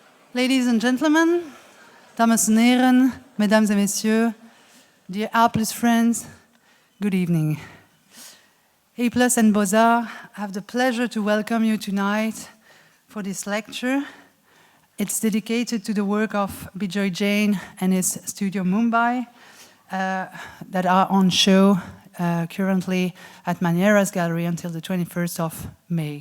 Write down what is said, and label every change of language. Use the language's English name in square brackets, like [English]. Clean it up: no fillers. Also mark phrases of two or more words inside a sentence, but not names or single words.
[English] Ladies and gentlemen, [Dutch] dames en heren, [French] mesdames et messieurs, [English] dear A+ friends, good evening. A+ and Beaux-Arts have the pleasure to welcome you tonight for this lecture. It's dedicated to the work of Bijoy Jain and his studio Mumbai that are on show currently at Maniera's Gallery until the 21st of May.